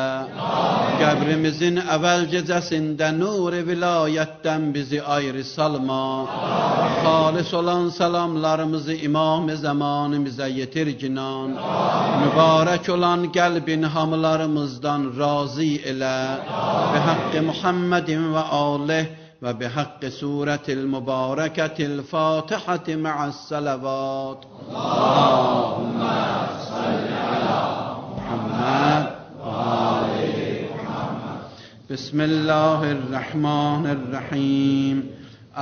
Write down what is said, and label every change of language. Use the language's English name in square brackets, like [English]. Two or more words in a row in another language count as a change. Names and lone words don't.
[Azerbaijani] Qəbrimizin əvvəl gecəsində nur-i vilayətdən bizi ayrı salma. Xalis olan salamlarımızı imam-ı zamanımıza yetir cinan. Mübarək olan qəlbin hamılarımızdan razı elə. [Arabic] بحق محمد وآله و بحق سورة المباركة الفاتحة مع الصلوات. اللهم صل على محمد وآل محمد. بسم الله الرحمن الرحيم.